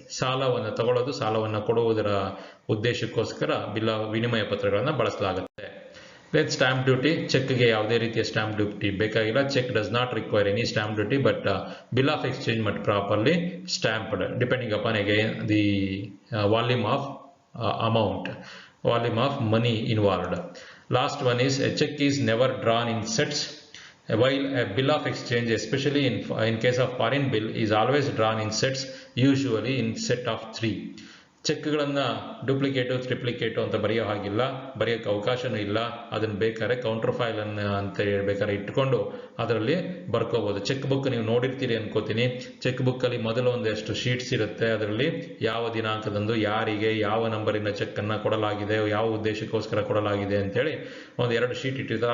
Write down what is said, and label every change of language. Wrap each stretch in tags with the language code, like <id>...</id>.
<kn>ಸಾಲವನ್ನು ತಗೊಳ್ಳೋದು, ಸಾಲವನ್ನು ಕೊಡುವುದರ ಉದ್ದೇಶಕ್ಕೋಸ್ಕರ ವಿನಿಮಯ ಪತ್ರಗಳನ್ನು ಬಳಸಲಾಗುತ್ತೆ. Then stamp duty. ಚೆಕ್ಗೆ ಯಾವುದೇ ರೀತಿಯ ಸ್ಟ್ಯಾಂಪ್ ಡ್ಯೂಟಿ ಬೇಕಾಗಿಲ್ಲ.</kn> <en>Cheque does not require any stamp duty, but bill of exchange must properly stamped depending upon again the volume of amount, volume of money involved. Last one is a check is never drawn in sets, while a bill of exchange, especially in case of foreign bill, is always drawn in sets, usually in set of 3.</en> <kn>ಚೆಕ್ಗಳನ್ನು duplicate ಟ್ರಿಪ್ಲಿಕೇಟು ಅಂತ ಬರೆಯೋ ಹಾಗಿಲ್ಲ, ಬರೆಯೋಕ್ಕೆ ಅವಕಾಶನೂ ಇಲ್ಲ. ಅದನ್ನು ಬೇಕಾದ್ರೆ counter file ಅಂತ ಬೇಕಾದ್ರೆ ಇಟ್ಕೊಂಡು ಅದರಲ್ಲಿ ಬರ್ಕೋಬೋದು. ಚೆಕ್ ಬುಕ್ ನೀವು ನೋಡಿರ್ತೀರಿ ಅನ್ಕೋತೀನಿ. ಚೆಕ್ ಬುಕ್ಕಲ್ಲಿ ಮೊದಲು ಒಂದಷ್ಟು ಶೀಟ್ಸ್ ಇರುತ್ತೆ. ಅದರಲ್ಲಿ ಯಾವ ದಿನಾಂಕದಂದು ಯಾರಿಗೆ ಯಾವ ನಂಬರಿನ ಚೆಕ್ಕನ್ನು ಕೊಡಲಾಗಿದೆ, ಯಾವ ಉದ್ದೇಶಕ್ಕೋಸ್ಕರ ಕೊಡಲಾಗಿದೆ ಅಂತೇಳಿ 1-2 ಶೀಟ್ ಇಟ್ಟಿರ್ತಾರೆ.</kn>